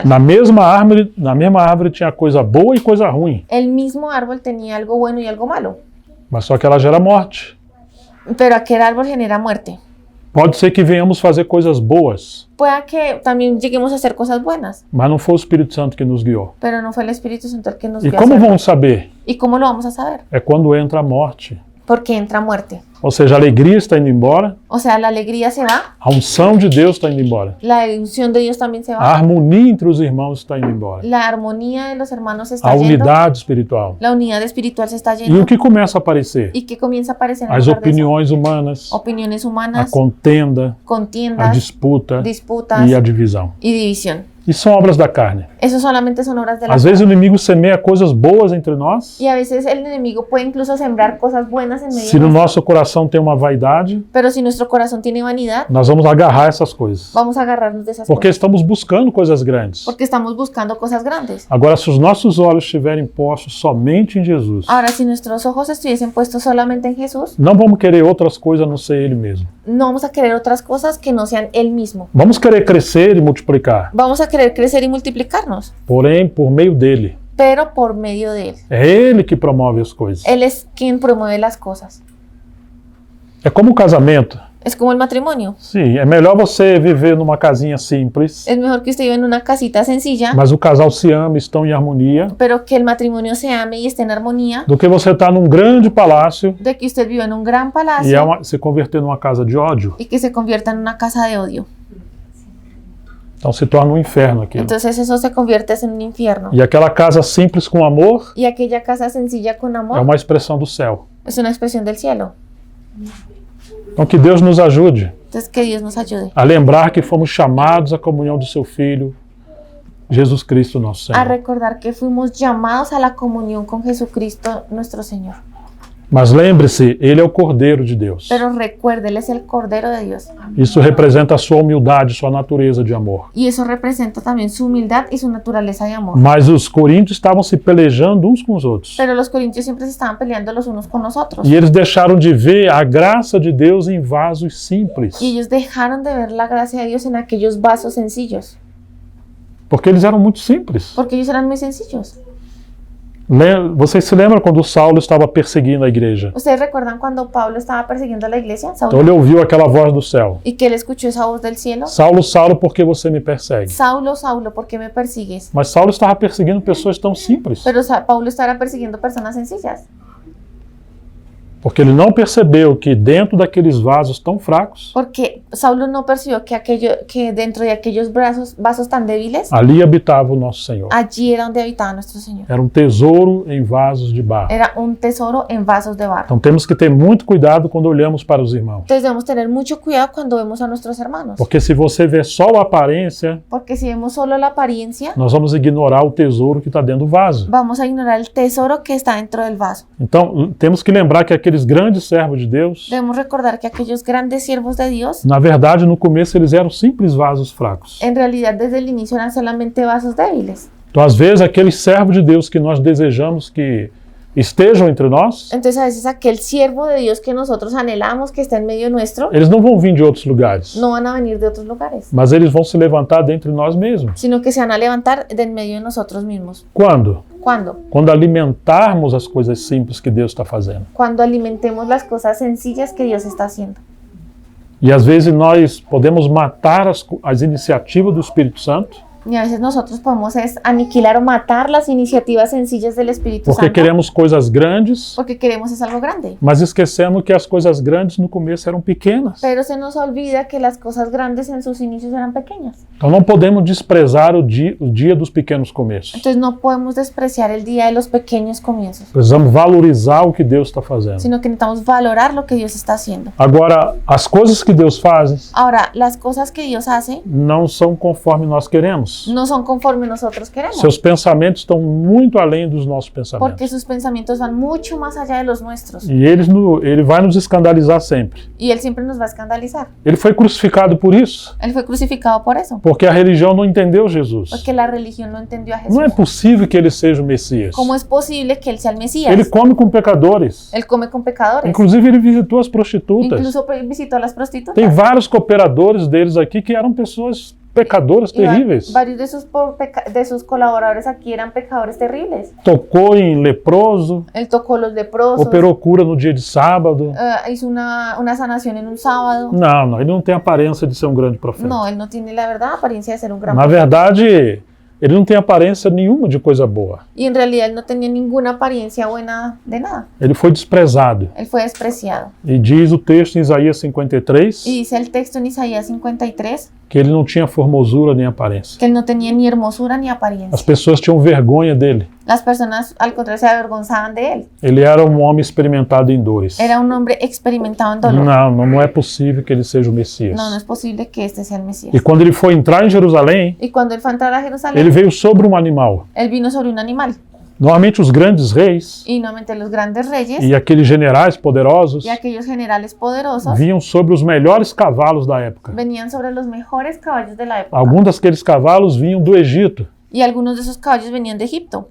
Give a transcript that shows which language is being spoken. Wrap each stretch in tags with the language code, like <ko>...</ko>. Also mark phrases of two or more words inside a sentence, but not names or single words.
<pt>Na mesma árvore tinha coisa boa e coisa ruim,</pt> <es>El mismo árbol tenía algo bueno y algo malo.</es> <pt>mas só que ela gera morte.</pt> <es>Pero aquel árbol genera muerte.</es> <pt>Pode ser que venhamos fazer coisas boas,</pt> <es>Pueda que también lleguemos a hacer cosas buenas,</es> <pt>mas não foi o Espírito Santo que nos guiou.</pt> <es>pero no fue el Espíritu Santo el que nos</es> <pt>E</pt> <es>guió a</es> <pt>como</pt> <es>hacerlo.</es> <pt>vamos saber?</pt> <es>¿Y cómo lo vamos a saber?</es> <pt>É quando entra a morte.</pt> <es>Porque entra muerte.</es> <pt>Ou seja, a alegria está indo embora,</pt> <es>O sea, la alegría se va,</es> <pt>a unção de Deus está indo embora,</pt> <es>la unción de Dios también se</es> <pt>a</pt> <es>va,</es> <pt>harmonia entre os irmãos está indo embora,</pt> <es>la armonía de los hermanos se</es> <pt>a</pt> <es>está yendo,</es> <pt>unidade espiritual.</pt> <es>la unidad espiritual se está</es> <pt>E</pt> <es>yendo.</es> <pt>o que começa a aparecer?</pt> <es>¿Y qué comienza a aparecer en</es> <pt>As</pt> <es>lugar de eso?</es> <pt>opiniões humanas,</pt> <es>Opiniones</es> <pt>a</pt> <es>humanas,</es> <pt>contenda, a</pt> <es>contiendas,</es> <pt>disputa</pt> <es>disputas</es> <pt>e a divisão.</pt> <es>y división.</es> <pt>Isso são obras da carne.</pt> <es>Eso solamente son obras de la</es> <pt>Às vezes o</pt> <es>carne.</es> <pt>inimigo semeia coisas boas entre nós.</pt> <es>Y a veces el enemigo puede incluso sembrar cosas buenas en medio</es> <pt>Se no</pt> <es>nuestro.</es> <pt>nosso coração tem uma vaidade,</pt> <es>Pero si nuestro corazón tiene vanidad,</es> <pt>nós vamos agarrar essas coisas.</pt> <es>vamos a agarrarnos de esas</es> <pt>Porque</pt> <es>cosas.</es> <pt>estamos buscando coisas grandes.</pt> <es>Porque estamos buscando cosas grandes.</es> <pt>Agora, se os nossos olhos estiverem postos somente em Jesus,</pt> <es>Ahora, si nuestros ojos estuviesen puestos solamente en Jesús,</es> <pt>não vamos querer outras coisas a não ser Ele mesmo.</pt> <es>no vamos a querer otras cosas que no sean Él mismo.</es> <pt>Vamos querer crescer e multiplicar,</pt> <es>Vamos a querer crecer y multiplicarnos,</es> <pt>porém por meio dele.</pt> <es>pero por medio de Él.</es> <pt>É Ele que promove as coisas.</pt> <es>Él es quien promueve las cosas.</es> <pt>É como um casamento.</pt> <es>Es como el matrimonio.</es> <pt>Sim, é melhor você viver numa casinha simples,</pt> <es>Es mejor que usted viva en una casita sencilla,</es> <pt>mas o casal se ama e estão em harmonia,</pt> <es>pero que el matrimonio se ame y esté en armonía,</es> <pt>do que você estar num grande palácio</pt> <es>de que usted viva en un gran</es> <pt>e</pt> <es>palacio</es> <pt>se converter numa casa de ódio.</pt> <es>y que se convierta en una casa de odio.</es> <pt>Então se torna um inferno aquilo.</pt> <es>Entonces eso se convierte en un infierno.</es> <pt>E aquela casa simples com amor</pt> <es>Y aquella casa sencilla con</es> <pt>é</pt> <es>amor</es> <pt>uma expressão do céu.</pt> <es>es una expresión del cielo.</es> <pt>Então que Deus nos ajude</pt> <es>Entonces que Dios nos ayude</es> <pt>a lembrar que fomos chamados à comunhão do seu Filho, Jesus Cristo, nosso</pt> <es>a</es> <pt>Senhor.</pt> <es>recordar que fuimos llamados a la comunión con Jesucristo nuestro Señor.</es> <pt>Mas lembre-se, Ele é o Cordeiro de Deus.</pt> <es>Pero recuerde, Él es el Cordero de Dios.</es> <pt>Isso representa a sua humildade, sua natureza de amor.</pt> <es>Y eso representa también su humildad y su naturaleza de amor.</es> <pt>Mas os coríntios estavam se pelejando uns com os outros.</pt> <es>Pero los corintios siempre se estaban peleando los unos con los otros.</es> <pt>E eles deixaram de ver a graça de Deus em vasos simples.</pt> <es>Y ellos dejaron de ver la gracia de Dios en aquellos vasos sencillos.</es> <pt>Porque eles eram muito simples.</pt> <es>Porque ellos eran muy sencillos.</es> <pt>Vocês se lembram quando Saulo estava perseguindo a igreja?</pt> <es>¿Ustedes recuerdan cuando Pablo estaba persiguiendo a la iglesia?</es> <pt>Então</pt> <es>Saulo,</es> <pt>ele ouviu aquela voz do céu.</pt> <es>y que él escuchó esa voz del cielo.</es> <pt>Saulo, Saulo, por que você me persegue?</pt> <es>Saulo, Saulo, ¿por qué me persigues?</es> <pt>Mas Saulo estava perseguindo pessoas tão simples.</pt> <es>Pero Paulo estaba persiguiendo personas sencillas.</es> <pt>Porque ele não percebeu que dentro daqueles vasos tão fracos,</pt> <es>Porque Saulo no percibió que dentro de aquellos vasos tan débiles,</es> <pt>ali habitava o nosso Senhor.</pt> <es>allí era donde habitaba nuestro Señor.</es> <pt>Era um tesouro em vasos de barro.</pt> <es>Era un tesoro en vasos de barro.</es> <pt>Então temos que ter muito cuidado quando olhamos para os irmãos.</pt> <es>Entonces debemos tener mucho cuidado cuando vemos a nuestros hermanos.</es> <pt>Porque se você ver só a aparência,</pt> <es>Porque si vemos solo la apariencia,</es> <pt>nós vamos ignorar o tesouro que está dentro do vaso.</pt> <es>vamos a ignorar el tesoro que está dentro del vaso.</es> <pt>Então temos que lembrar que aqueles grandes servos de Deus,</pt> <es>Debemos recordar que aquellos grandes siervos de Dios,</es> <pt>na verdade, no começo eles eram simples vasos fracos.</pt> <es>en realidad desde el inicio eran solamente vasos débiles.</es> <pt>Então, às vezes, aqueles servos de Deus que nós desejamos que estejam entre nós,</pt> <es>Entonces a veces aquel siervo de Dios que nosotros anhelamos que está en medio nuestro,</es> <pt>eles não vão vir de outros lugares,</pt> <es>no van a venir de otros lugares,</es> <pt>mas eles vão se levantar dentre nós mesmos.</pt> <es>sino que se van a levantar de en medio de nosotros mismos.</es> <pt>Quando?</pt> <es>¿Cuándo?</es> <pt>Quando alimentarmos as coisas simples que Deus está fazendo.</pt> <es>Cuando alimentemos las cosas sencillas que Dios está haciendo.</es> <pt>E às vezes nós podemos matar as iniciativas do Espírito Santo,</pt> <es>Y a veces nosotros podemos aniquilar o matar las iniciativas sencillas del Espíritu</es> <pt>porque</pt> <es>Santo</es> <pt>queremos coisas grandes,</pt> <es>porque queremos es algo grande.</es> <pt>mas esquecemos que as coisas grandes no começo eram pequenas.</pt> <es>Pero se nos olvida que las cosas grandes en sus inicios eran pequeñas.</es> <pt>Então não podemos desprezar o dia dos pequenos começos.</pt> <es>Entonces no podemos despreciar el día de los pequeños comienzos,</es> <pt>Precisamos valorizar o que Deus está fazendo.</pt> <es>sino que necesitamos valorar lo que Dios está haciendo.</es> <pt>Agora, as coisas que Deus faz</pt> <es>Ahora, las cosas que Dios hace</es> <pt>não são conforme nós queremos.</pt> <es>no son conforme nosotros queremos,</es> <pt>Seus pensamentos estão muito além dos nossos pensamentos.</pt> <es>porque sus pensamientos van mucho más allá de los nuestros.</es> <pt>E ele vai nos escandalizar sempre.</pt> <es>Y Él siempre nos va a escandalizar.</es> <pt>Ele foi crucificado por isso,</pt> <es>Él fue crucificado por eso,</es> <pt>porque a religião não entendeu Jesus.</pt> <es>porque la religión no entendió a Jesús.</es> <pt>Não é possível que ele seja o Messias.</pt> <es>¿Cómo es posible que Él sea el Mesías?</es> <pt>Ele come com pecadores.</pt> <es>Él come con pecadores.</es> <pt>Inclusive, ele visitou as prostitutas.</pt> <es>Incluso visitó a las prostitutas.</es> <pt>Tem vários cooperadores deles aqui que eram pessoas pecadoras terríveis.</pt> <es>Varios de sus colaboradores aquí eran pecadores terribles.</es> <pt>Tocou em leproso,</pt> <es>Él tocó los leprosos,</es> <pt>operou cura no dia de sábado.</pt> <es>hizo una sanación en un sábado.</es> <pt>Não, ele não tem aparência de ser um grande profeta.</pt> <es>No, él no tiene la verdad apariencia de ser un gran</es> <pt>Na</pt> <es>profeta.</es> <pt>verdade, ele não tem aparência nenhuma de coisa boa.</pt> <es>Y en realidad él no tenía ninguna apariencia buena de nada.</es> <pt>Ele foi desprezado.</pt> <es>Él fue despreciado.</es> <pt>E diz o texto em Isaías 53</pt> <es>Y dice el texto en Isaías 53</es> <pt>que ele não tinha formosura nem aparência.</pt> <es>que él no tenía ni hermosura ni</es> <pt>As</pt> <es>apariencia.</es> <pt>pessoas tinham vergonha dele.</pt> <es>Las personas, al contrario, se avergonzaban de él.</es> <pt>Ele era um homem experimentado em dores.</pt> <es>Era un hombre experimentado en dolor.</es> <pt>Não é possível que ele seja o Messias.</pt> <es>No, no es posible que este sea el Mesías.</es> <pt>E quando ele foi entrar em Jerusalém,</pt> <es>Y cuando él fue a entrar a Jerusalén,</es> <pt>ele veio sobre um animal.</pt> <es>él vino sobre un animal.</es> <pt>Normalmente os grandes reis</pt> <es>Y nuevamente los grandes reyes</es> <pt>e aqueles generais poderosos</pt> <es>y aquellos generales poderosos</es> <pt>vinham sobre os melhores cavalos da época.</pt> <es>venían sobre los mejores caballos de la época.</es> <pt>Alguns daqueles cavalos vinham do Egito.</pt> <es>Y algunos de esos caballos venían de Egipto.</es>